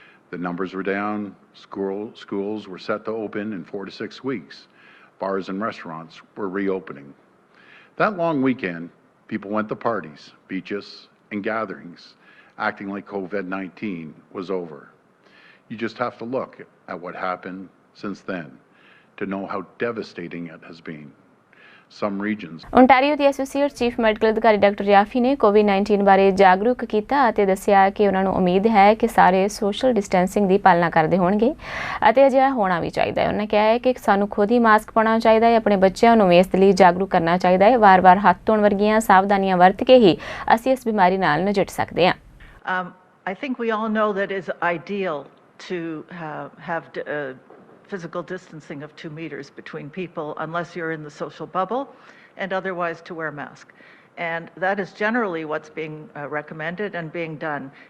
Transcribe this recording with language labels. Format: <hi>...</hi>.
<en>The numbers were down, schools were set to open in 4 to 6 weeks, bars and restaurants were reopening. That long weekend, people went to parties, beaches, and gatherings, acting like COVID-19 was over. You just have to look at what happened since then to know how devastating it has been. Some regions</en> <pa>Ontario ਦੇ associate chief medical ਅਧਿਕਾਰੀ doctor ਜਾਫੀ ਨੇ ਕੋਵਿਡ-19 ਬਾਰੇ ਜਾਗਰੂਕ ਕੀਤਾ ਅਤੇ ਦੱਸਿਆ ਕਿ ਉਹਨਾਂ ਨੂੰ ਉਮੀਦ ਹੈ ਕਿ ਸਾਰੇ ਸੋਸ਼ਲ ਡਿਸਟੈਂਸਿੰਗ ਦੀ ਪਾਲਣਾ ਕਰਦੇ ਹੋਣਗੇ ਅਤੇ ਅਜਿਹਾ ਹੋਣਾ ਵੀ ਚਾਹੀਦਾ ਹੈ। ਉਹਨਾਂ ਕਿਹਾ ਹੈ ਕਿ ਸਾਨੂੰ ਖੁਦ ਹੀ ਮਾਸਕ ਪਾਉਣਾ ਚਾਹੀਦਾ ਹੈ, ਆਪਣੇ ਬੱਚਿਆਂ ਨੂੰ ਵੀ ਇਸ ਲਈ ਜਾਗਰੂਕ ਕਰਨਾ ਚਾਹੀਦਾ ਹੈ। ਵਾਰ-ਵਾਰ ਹੱਥ ਧੋਣ ਵਰਗੀਆਂ ਸਾਵਧਾਨੀਆਂ ਵਰਤ ਕੇ ਹੀ ਅਸੀਂ ਇਸ ਬਿਮਾਰੀ ਨਾਲ ਨਜਿੱਠ ਸਕਦੇ ਹਾਂ।</pa> <en>I think we all know that it's ideal to have physical distancing of 2 meters between people unless you're in the social bubble, and otherwise to wear a mask. And that is generally what's being recommended and being done.</en>